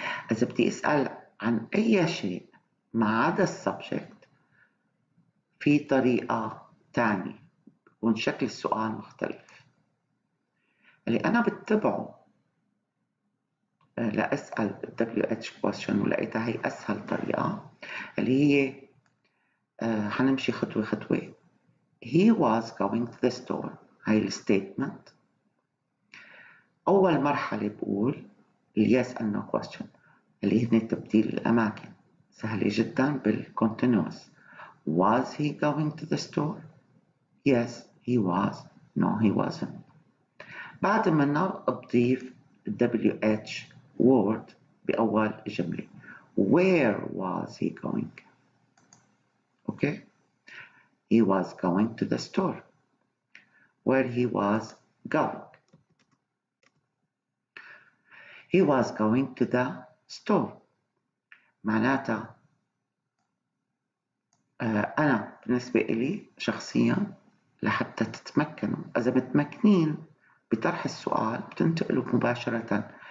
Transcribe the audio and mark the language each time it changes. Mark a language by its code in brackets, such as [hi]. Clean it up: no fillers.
[ar] إذا بدي أسأل عن أي شيء ما عدا السبجكت، في طريقة تانية بيكون شكل السؤال مختلف. اللي أنا بتبعه لأسأل WH question ولقيتها هي أسهل طريقة، اللي هي حنمشي خطوة خطوة. [en] He was going to the store. [ar] هاي الستيتمنت. أول مرحلة بقول yes and no question اللي هن تبديل الأماكن. سهلة جدا بالcontinuous. [en] Was he going to the store? Yes, he was. No, he wasn't. [ar] بعد منه بضيف WH word بأول جملة. [en] Where was he going? Okay. He was going to the store. Where he was going. He was going to the store. [ar] معناتها أنا بالنسبة إلي شخصيا لحتى تتمكنوا إذا متمكنين بطرح السؤال بتنتقلوا مباشرة.